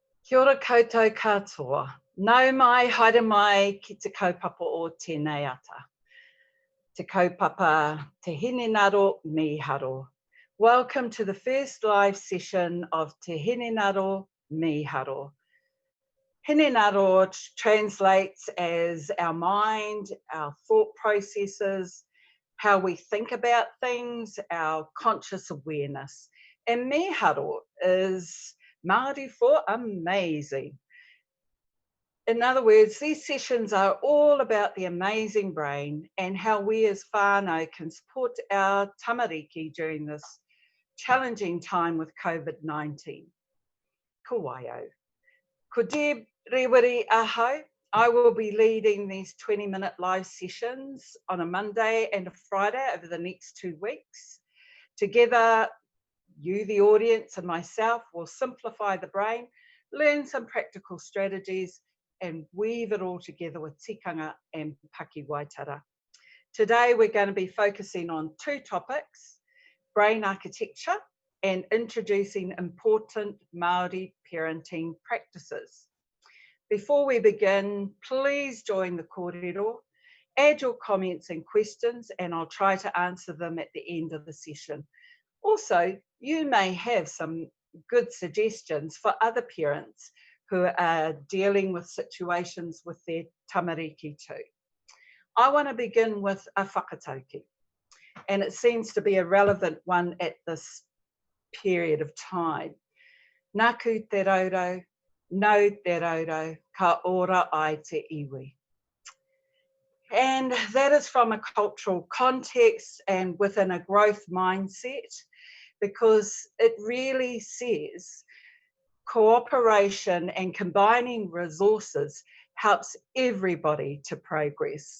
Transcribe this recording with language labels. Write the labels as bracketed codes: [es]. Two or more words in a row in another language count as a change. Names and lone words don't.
[mi] Kia ora koutou katoa. Nau mai, haere mai ki te kaupapa o tēnei ata. Te kaupapa Te Hinengaro Miharo. [en] Welcome to the first live session of Te Hinengaro Miharo. Hinengaro translates as our mind, our thought processes, how we think about things, our conscious awareness. And Miharo is Māori for amazing. In other words, these sessions are all about the amazing brain and how we as whānau can support our tamariki during this challenging time with COVID-19. [mi] Ko waio. Ko Deb Rewiri ahau. [en] I will be leading these 20-minute live sessions on a Monday and a Friday over the next 2 weeks. Together, you, the audience, and myself will simplify the brain, learn some practical strategies, and weave it all together with tikanga and [mi] paki waitara. [en] Today, we're going to be focusing on 2 topics, brain architecture and introducing important Māori parenting practices. Before we begin, please join the kōrero, add your comments and questions, and I'll try to answer them at the end of the session. Also, you may have some good suggestions for other parents who are dealing with situations with their tamariki too. I want to begin with a whakatauki, and it seems to be a relevant one at this period of time. [mi] Nāku te rauro, no te rauro, ka ora ai te iwi. [en] And that is from a cultural context and within a growth mindset, because it really says cooperation and combining resources helps everybody to progress.